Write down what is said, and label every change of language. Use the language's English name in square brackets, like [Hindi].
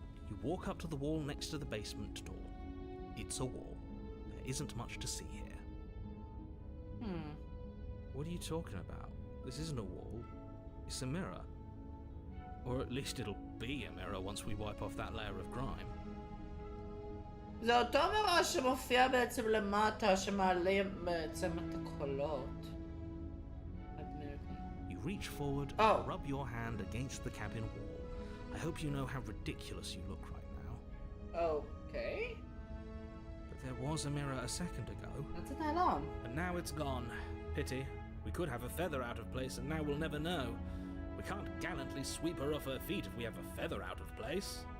[English] You walk up to the wall next to the basement door. It's a wall. There isn't much to see here. What are you talking about? This isn't a wall. It's a mirror. Or at least it'll be a mirror once we wipe off that layer of grime. [Hebrew] זה אותו מראה שמופיע בעצם למטה, שמעלים בעצם את הקולות. [English] You reach forward Oh. and rub your hand against the cabin wall. I hope you know how ridiculous you look right now. Okay. But there was a mirror a second ago. What's it on? And now it's gone. Pity. We could have a feather out of place, and now we'll never know. We can't gallantly sweep her off her feet if we have a feather out of place.